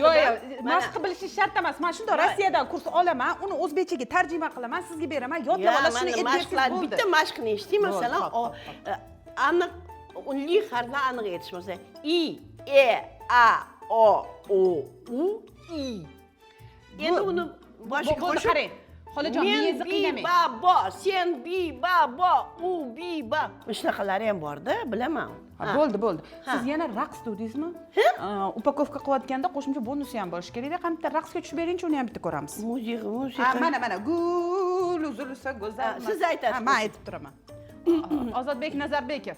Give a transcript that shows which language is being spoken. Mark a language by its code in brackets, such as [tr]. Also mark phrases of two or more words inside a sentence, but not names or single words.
[uz] Yo'q, mashq bilishi shart emas. Men shundoq Rossiyadan kurs olaman, uni o'zbekchaga tarjima qilaman, sizga beraman, yodlab olasiz, shuni mashqlar bitta mashqni eshitding, masalan, aniq unli harflar aniq yetishmasa. I, E, A, O, U, I. Endi uni boshiga bo'ldi qo'shib. qarang xolajon Men miyangizni bi, qiynamang ba, bo, sen bi, ba, bo, u, bi, ba. Shunaqalari ham bor-da, bilaman. bo'ldi siz yana raqs degizmi upakovka qilayotganda qo'shimcha bonusi ham bo'lishi kerakda qani bitta raqsga tushib beringchi uni ham bitta ko'ramiz Musiqa. mana gul uzilsa go'zal Siz aytasiz. man aytib turaman ozodbek nazarbekov